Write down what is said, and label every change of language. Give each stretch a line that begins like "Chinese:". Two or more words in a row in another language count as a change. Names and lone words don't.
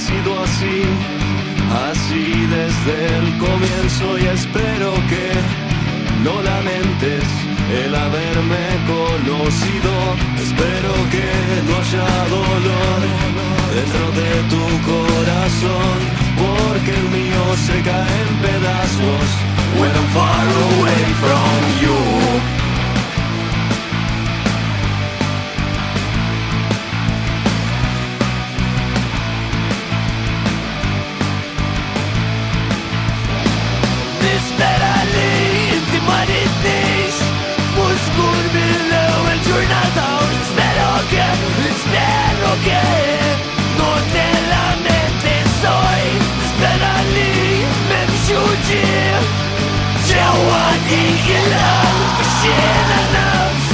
Spanish: sido así desde el comienzo y espero que no lamentes el haberme conocido. Espero que no haya dolor dentro de tu corazón, porque el mío se cae en pedazos
English: when I'm far away from you.
Maltese: Nispera li inti maritnix mux żgur mill-ewwel ġurnata u nispero
Spanish: que non te lamentes hoy.
Maltese: Nispera li m'hemmx uġieħ ġewwa dik il-qalb biex jiena naf